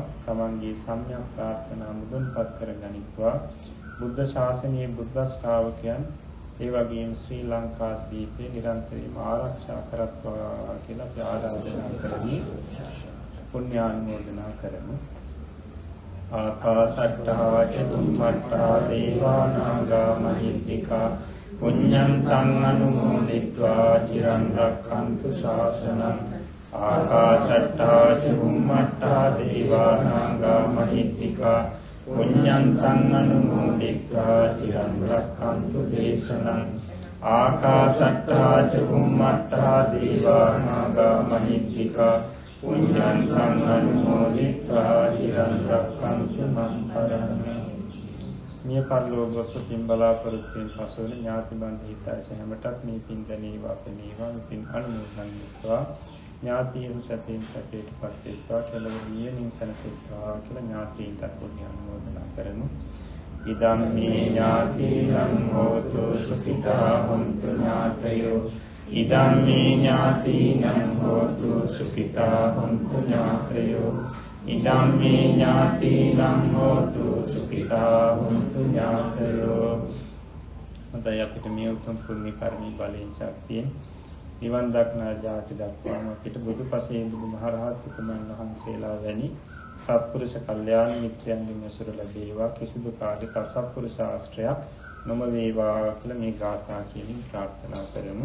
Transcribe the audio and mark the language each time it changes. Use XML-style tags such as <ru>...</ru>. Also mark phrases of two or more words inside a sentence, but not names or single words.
<si>තමන්ගේ සම්‍යක් ප්‍රාර්ථනා මුදුන්පත් කරගනිත්වා. බුද්ධ ශාසනයේ බුද්ධ ශ්‍රාවකයන් ඒ වගේම ශ්‍රී ලංකා දීපේ නිරන්තරයෙන්ම ආරක්ෂා කරත්වා කියලා අපි ආරාධනා කරමි. පුණ්‍යානුමෝදනා කරමු.</si> <pi>ආකාශට්ටා ච බුම්මට්ටා දේවා නාග මහිද්దికා පුඤ්ඤන්තං අනුමෝදිत्वा චිරන් රක්ඛන්තු ශාසනං ආකාශට්ටා ච බුම්මට්ටා දේවානාගා මහිත්‍තිකා පුඤ්ඤන්තං අනුමෝදිत्वा චිරන් රක්ඛන්තු දේශනං ආකාශට්ටා ච බුම්මට්ටා දේවානාගා මහිත්‍තිකා පුඤ්ඤන්තං අනුමෝදිत्वा චිරන් රක්ඛන්තු මං පරමං.</pi> <si>මිය පරලෝක ගොස්පින් බලාපොරොත්තු වෙන පසුවන ඥාති බන්ධ හිතයිස හැමටත් මේ පින් දැනේවා පෙනේවා පින් අනුමෝදන් වෙත්වා ඥාතියන් සැපෙන් සැපේටපත් වෙත්වා කෙලවර නියමින් සනසෙත්වා කියලා ඥාතීන්ට පුණ්‍ය අනුමෝදනා කරමු.</si> <pi>ඉදම් මේ ඥාතිනම් හෝතු සුඛිතා හොන්තු ඥාතයෝ ඉදම් මේ ඥාතිනම් හෝතු සුඛිතා හොන්තු ඥාතයෝ ඉදම් මේ ඥාතිනම් හෝතු සුඛිතා හොන්තු ඥාතයෝ.</pi> <si>හොඳයි අපිට මේ උතුම් පුණ්‍ය කර්මී බලයෙන් ශක්තියෙන් නිවන් දක්නා ජාති දක්වාම අපිට බුදුපසේ බුදුමහරහත් උතුමන් වහන්සේලා වැනි සත්පුරුෂ කල්යාණ මිත්‍රයන්ගෙන් ඇසුර ලැබේවා. කිසිදු කාලයක අසත්පුරුෂ ආශ්‍රයක් නොම වේවා කියලා මේ ගාථා කියමින් ප්‍රාර්ථනා කරමු.</si>